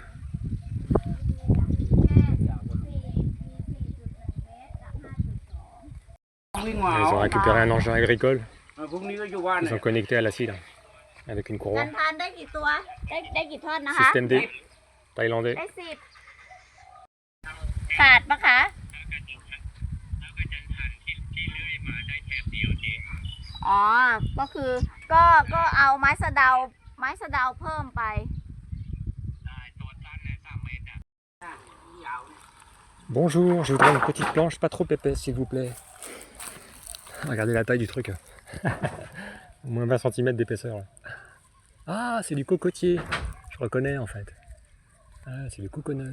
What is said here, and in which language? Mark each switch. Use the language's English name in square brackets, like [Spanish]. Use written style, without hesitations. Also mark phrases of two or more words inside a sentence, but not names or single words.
[French] Ils ont récupéré un engin agricole. Ils sont connectés à la scie là, avec une courroie. Système D, thaïlandais. [Thai] ขาดปะคะอ๋อก็คือก็เอาไม้สะเดาเพิ่มไป [French] Bonjour, je voudrais une petite planche pas trop épaisse s'il vous plaît. Regardez la taille du truc. Au moins 20 cm d'épaisseur. Ah, c'est du cocotier. Je reconnais en fait. Ah, c'est du coconut.